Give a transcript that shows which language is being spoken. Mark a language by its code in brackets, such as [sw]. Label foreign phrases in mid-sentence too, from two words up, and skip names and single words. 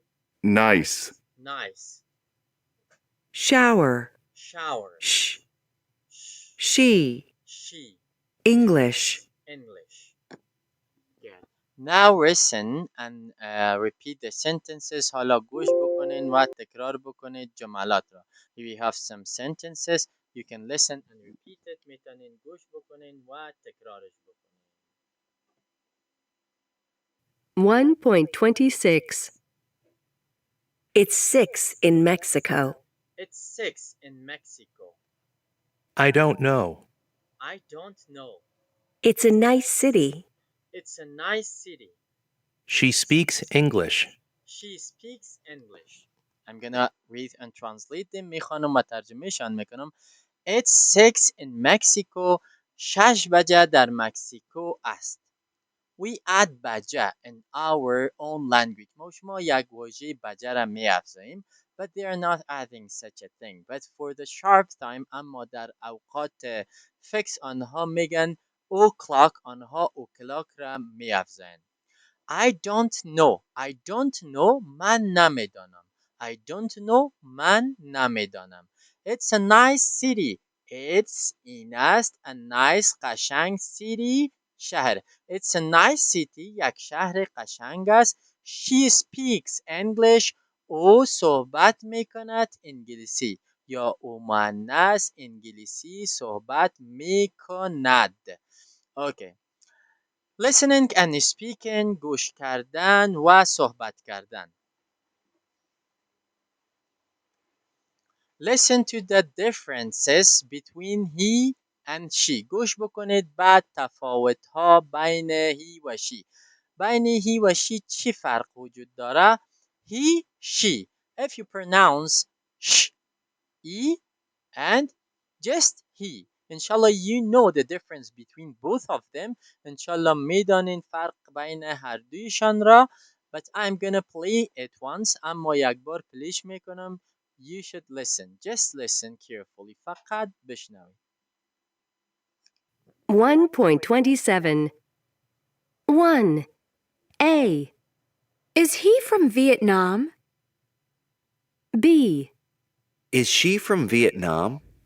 [en] Nice. Nice. Shower. Shower. Sh. Sh. She. She. English. English. Good. Now listen and repeat the sentences. [fa] حالا گوش بکنین و تکرار بکنید جملات را. [en] We have some sentences. You can listen and repeat it. [fa] میتونین گوش بکنین و تکرارش بکنین. 1.26. [en] It's 6 in Mexico. It's 6 in Mexico. I don't know. I don't know. It's a nice city. It's a nice city. She speaks English. She speaks English. I'm gonna read and translate them. [fa] میخوانم و ترجمهشان میکنم. [en] It's 6 in Mexico. [fa] 6 بجه در مکزیکو است. [en] We add بجه in our own language. [fa] ما شما یک واژه بجه را می افزاییم. [en] But they are not adding such a thing. But for the sharp time [fa] اما در اوقات فکس آنها میگن o'clock آنها o'clock را می افزایند. [en] I don't know. I don't know. [fa] من نمیدانم. [en] I don't know. [fa] من نمیدانم. [en] It's a nice city. It's [fa] این است [en] a nice قشنگ city شهر. It's a nice city. [fa] یک شهر قشنگ است. [en] She speaks English. [fa] او صحبت میکند انگلیسی یا او معنیست انگلیسی صحبت میکند. [en] Okay. Listening and speaking [fa] گوش کردن و صحبت کردن. [en] Listen to the differences between he and she. [fa] گوش بکنید بعد تفاوت ها بین he و she. بین he و she چی فرق وجود داره؟ [en] He, she. If you pronounce sh, e and just he. Inshallah you know the difference between both of them. [fa] Inshallah میدانین فرق بین هر دویشان را. [en] But I'm gonna play it once. [fa] اما یک بار پلیش میکنم. [en] You should listen. Just listen carefully. [fa] فقط بشنوید. [en] 1.27. 1. A. Is he from Vietnam? B. Is she from Vietnam?